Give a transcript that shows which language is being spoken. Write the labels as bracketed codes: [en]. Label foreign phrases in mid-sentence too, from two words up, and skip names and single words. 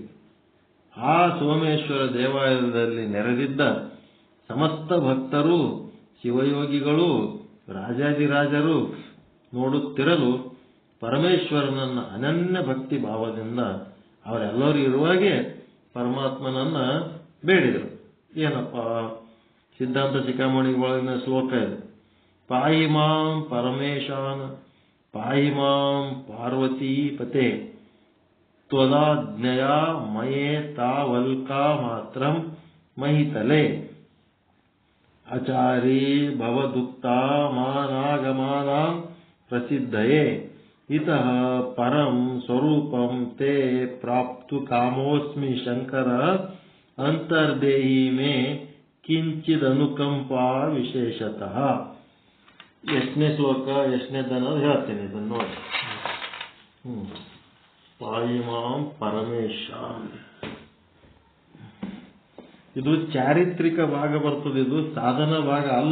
[kn] ಆ ಸೋಮೇಶ್ವರ ದೇವಾಲಯದಲ್ಲಿ ನೆರೆದಿದ್ದ ಸಮಸ್ತ ಭಕ್ತರು, ಶಿವಯೋಗಿಗಳು, ರಾಜಾದಿರಾಜರು ನೋಡುತ್ತಿರಲು ಪರಮೇಶ್ವರನನ್ನ ಅನನ್ಯ ಭಕ್ತಿ ಭಾವದಿಂದ ಅವರೆಲ್ಲರೂ ಇರುವಾಗೆ ಪರಮಾತ್ಮನನ್ನ ಬೇಡಿದರು. ಏನಪ್ಪ? ಸಿದ್ಧಾಂತ ಶಿಖಾಮಣಿ ಒಳಗಿನ ಶ್ಲೋಕ ಇದೆ. [sa] ಪಾಹಿ ಮಾಂ ಪರಮೇಶಾನ್ ಪಾಹಿ ಮಾಂ ಪಾರ್ವತೀಪತೆ ತ್ವದಾಜ್ಞೆಯ ಮಯೇ ತಾವಲ್ಕಾ ಮಾತ್ರಂ ಮಹಿತಲೆ ಆಚಾರಿ ಭವದುಕ್ತಾ ಮಾನಾಗಮಾನಾಂ ಪ್ರಸಿದ್ಧಯೇ ಇತಃ ಪರಂ ಸ್ವರೂಪಂ ತೇ ಪ್ರಾಪ್ತು ಕಾಮೋಸ್ಮಿ ಶಂಕರ ಅಂತರ್ದೇಹಿ ಮೇ ಕಿಂಚಿದನುಕಂಪಾ ವಿಶೇಷತಃ. [kn] ಎಷ್ಟನೇ ಶ್ಲೋಕ, ಎಷ್ಟನೇದನ್ನೋದು ಹೇಳ್ತೇನೆ, ಇದನ್ನು ನೋಡಿ. [sa] ಪಾಯಿಮಾಂ ಪರಮೇಶ, [kn] ಇದು ಚಾರಿತ್ರಿಕ ಭಾಗ ಬರ್ತದೆ, ಇದು ಸಾಧನ ಭಾಗ ಅಲ್ಲ.